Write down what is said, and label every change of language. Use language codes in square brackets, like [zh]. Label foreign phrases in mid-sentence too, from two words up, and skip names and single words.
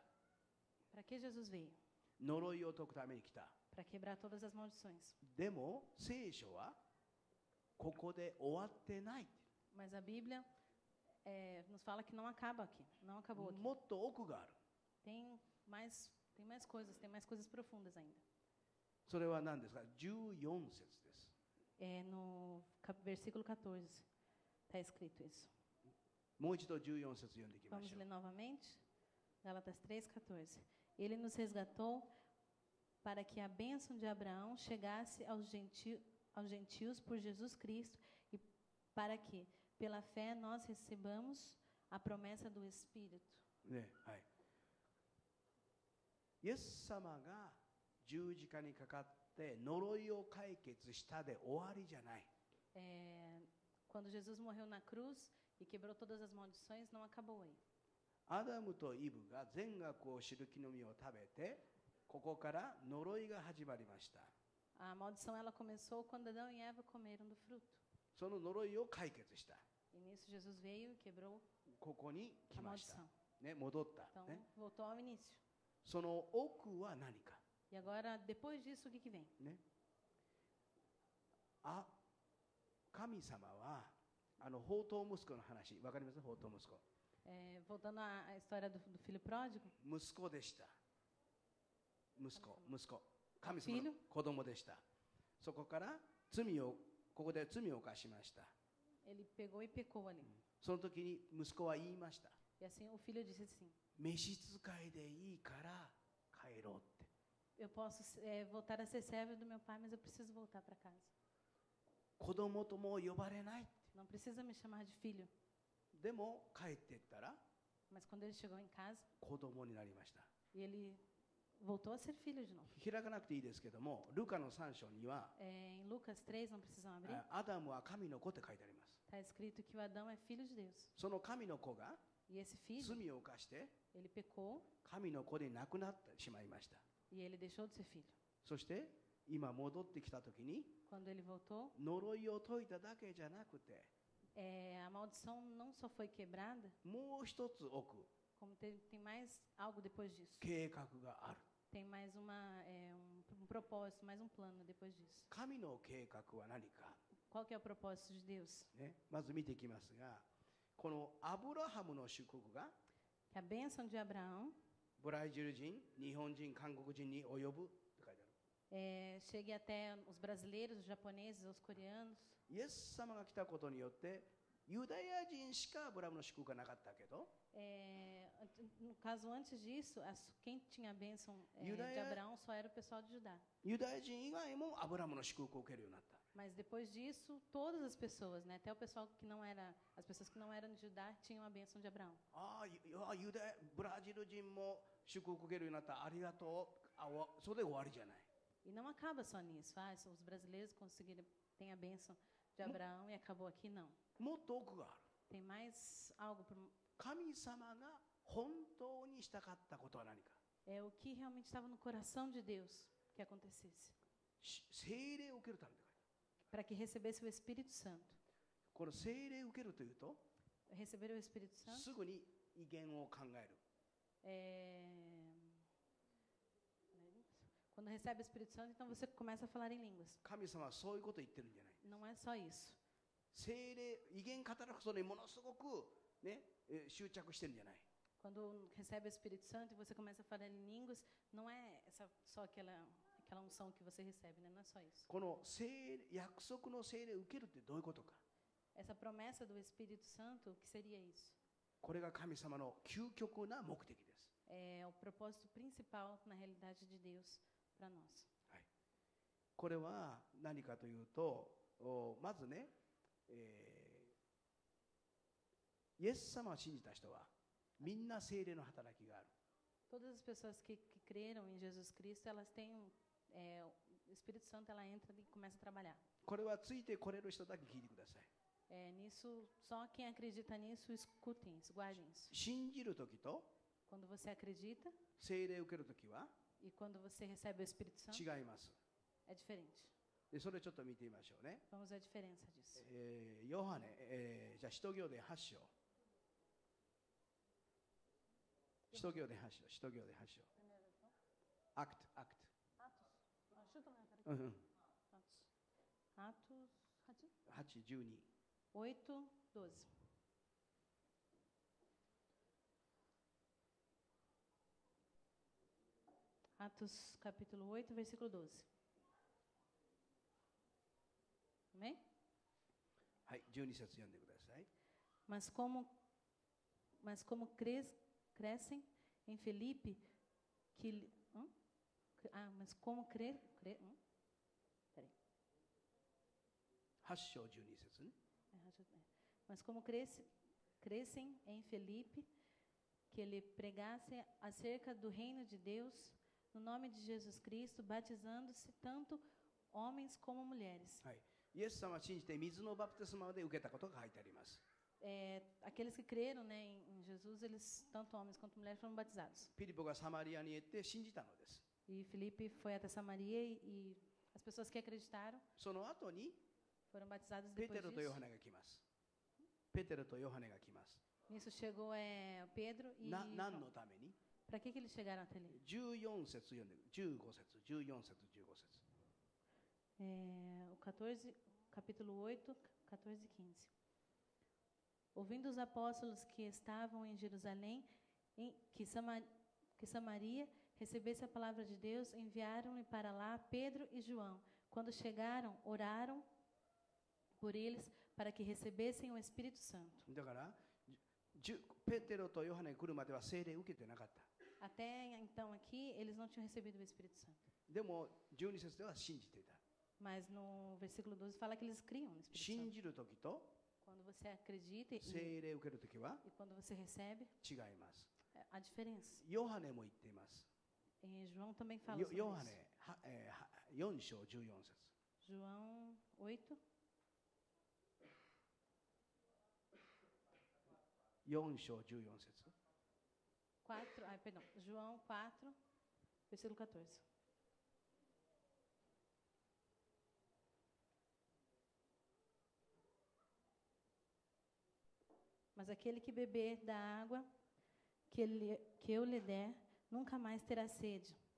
[pt] Para que Jesus veio? [ja] 呪いを解くために来た。 [pt] Para quebrar todas as maldições. [ja] でも、聖書はここで終わってない。 [pt] Mas a Bíblia nos fala que não acaba aqui. Não acabou aqui. [ja] もっと奥がある。 [pt] Tem mais coisas profundas ainda. [ja] それは何ですか？14節です。 [pt] No versículo 14 está escrito isso. [ja] もう一度14節読んでいきま [pt] Vamos [ja] しょ [pt] ler [ja] う。 [pt] novamente? Gálatas 3,14. Ele nos resgatou para que a bênção de Abraão chegasse aos gentios por Jesus Cristo, e para que, pela fé, nós recebamos a promessa do Espírito. [ja] ね、はい。イエス様が十字架にかかって呪いを解決したで終わりじゃない。 [pt] Quando Jesus morreu na cruz e quebrou todas as maldições, não acabou aí. [ja] アダムとイブが善悪を知る木の実を食べて、ここから呪いが始まりました。 [pt] A maldição ela começou quando Adão e Eva comeram do fruto. [ja] その呪いを解決した。 [pt] E nisso Jesus veio e quebrou [ja] ここに来 [pt] a [ja] ました。 [pt] maldição. [ja] ね、戻った。 [pt] Então, [ja] ね、 [pt] voltou ao início. [ja] その奥は何か。 [pt] E agora, depois disso, o que vem? [ja] ね、神様は放蕩息子の話、わかります？放蕩息子。 [pt] Voltando à história do filho pródigo, [ja] 息子でした。息子。神様 [pt] filho [ja] の子供でした。そこからここで罪を犯しました。 [pt] ele pegou e pecou ali. [ja] その時に息子は言いました。 [pt] E assim o filho disse assim: [ja] 召使いでいいから帰ろうって。 [pt] Eu posso voltar a ser servo do meu pai, mas eu preciso voltar para casa. [ja] 子供とも呼ばれない。 [pt] Não precisa me chamar de filho. [ja] でも帰っていったら [pt] Mas quando ele chegou em casa, [ja] 子供になりました。 [pt] e ele voltou a ser filho de novo. [ja] 開かなくていいですけども、ルカの3章には、 [pt] Em Lucas 3, não precisam abrir, [ja] アダムは神の子って書いてあります。 [pt] está escrito que o Adão é filho de Deus. [ja] その神の子が [pt] E esse filho, [ja] 罪を犯して [pt] ele pecou [ja] 神の子で亡くなってしまいました。 [pt] e ele deixou de ser filho. [ja] そして今戻ってきた時に [pt] Quando ele voltou, [ja] 呪いを解いただけじゃなくて、 [pt] a maldição não só foi quebrada, [ja] もう一つ奥 [pt] como tem mais algo depois disso. [ja] 計画がある。 [pt] Tem mais um propósito, mais um plano depois disso. [ja] 神の計画は何か、 [pt] Qual que é o propósito de Deus? [ja] ね、まず見ていきますが、このアブラハムの祝福が [pt] Que a bênção de Abraão [ja] ブラジル人、日本人、韓国人に及ぶって書いてある。 [pt] chegue até os brasileiros, os japoneses, os coreanos. [ja] イエス様が来たことによってユダヤ人しかアブラハムの祝福がなかったけど、 [pt] No caso, antes disso, quem tinha a bênção de Judeia- Abraão só era o pessoal de Judá. [ja] ユダヤ人以外もアブラハムの祝福を受けるようになった。 [pt] Mas depois disso, todas as pessoas, né, até o pessoal que não era, as pessoas que não eram de Judá, tinham a bênção de Abraão. [ja] ブラジル人も祝福を受けるようになった。ありがとう。それで終わりじゃない。 [pt] E não acaba só nisso. Os brasileiros conseguiram, têm a bênção de Abraão e acabou aqui, não. [ja] もっと奥がある。 [pt] Tem mais algo. [ja] 神様が本当にしたかったことは何か。 [pt] É o que realmente estava no coração de Deus que acontecesse. [ja] 聖霊を受けるためだ。 [pt] para que recebesse o Espírito Santo. [ja] この聖霊を受けるというと、 [pt] Receber o Espírito Santo [ja] すぐに威厳を考える。 [pt] quando recebe o Espírito Santo, então você começa a falar em línguas. [ja] 神様はそういうことを言ってるんじゃない。 [pt] Não é só isso. [ja] 聖霊、威厳語ることにものすごく、ね、執着してるんじゃない。 [pt] Quando recebe o Espírito Santo e você começa a falar em línguas, não é só aquela unção que você recebe, né? Não é só isso. [ja] この約束の聖霊を受けるってどういうことか。 [pt] Essa promessa do Espírito Santo, o que seria isso? [ja] これが神様の究極な目的です。 [pt] É o propósito principal, na realidade, de Deus para nós. [ja] これは何かというと、まずね、イエス様を信じた人はみんな聖霊の働きがある。 [pt] Todas as pessoas que creram em Jesus Cristo, elas têm o Espírito Santo, ela entra e começa a trabalhar. [ja] これはついてこれる人だけ聞いてください。 [pt] Nisso, só quem acredita nisso, escutem isso, guardem isso. [ja] 信じるときと [pt] Quando você acredita [ja] 聖霊を受けるときは [pt] e quando você recebe o Espírito Santo, [ja] 違います。 [pt] é diferente. [ja] でそれちょっと見てみましょうね。 [pt] Vamos ver a diferença disso. [ja] ヨハネ、じゃあ使徒行伝8章。使徒行伝8章、使徒行伝8章。アクト。うんうん。 [pt] Atos [ja] 8、12。 [pt] 8, 12. Atos capítulo 8, versículo 12. Amém? [ja] はい、12節読んでください。 [pt] Mas como crescem em Filipe, mas como peraí. [ja] 8 章12節ね。 [pt] Mas como crescem em Filipe, que ele pregasse acerca do reino de Deus, no nome de Jesus Cristo, batizando-se tanto homens como mulheres. [ja] はい、イエス様を信じて水のバプテスマで受けたことが書いてあります。 [pt] Aqueles que creram, né, em Jesus, eles, tanto homens quanto mulheres, foram batizados. [ja] ピリポがサマリアに行って信じたのです。 [pt] E Filipe foi até Samaria e as pessoas que acreditaram [ja] その後に [pt] foram batizadas [ja] ペ [pt] depois [ja] テロとヨ [pt] disso. [ja] ハネが来ます。ペテロとヨハネが来ます。 [pt] Nisso chegou Pedro e [ja] 何のために [pt] para que eles chegaram até ali? [ja] 14 節読んで、15節、14節、15節。 [pt] O 14, capítulo 8, 14 e 15. Ouvindo os apóstolos que estavam em Jerusalém, que Samaria recebesse a palavra de Deus, enviaram-lhe para lá Pedro e João. Quando chegaram, oraram por eles para que recebessem o Espírito Santo. [ja] だからペテロとヨハネが来るまでは聖霊を受けてなかった。 [pt] Até então aqui, eles não tinham recebido o Espírito Santo. [ja] でも12節では信じていた。 [pt] Mas no versículo 12 fala que eles criam no Espírito [ja] 信 [pt] Santo. [ja] じるときと [pt] Quando você acredita [ja] 聖霊を受けるときは [pt] e quando você recebe, [ja] 違います。 [pt] a diferença. [ja] ヨハネも言っています。 [pt] João também fala sobre [ja] ヨハ [pt] isso. [ja] ネ4章14節。 [pt] João 8, [ja] 4章14節。 [pt] João 4, versículo 14. Mas aquele que beber da água que eu lhe der, nunca mais terá sede.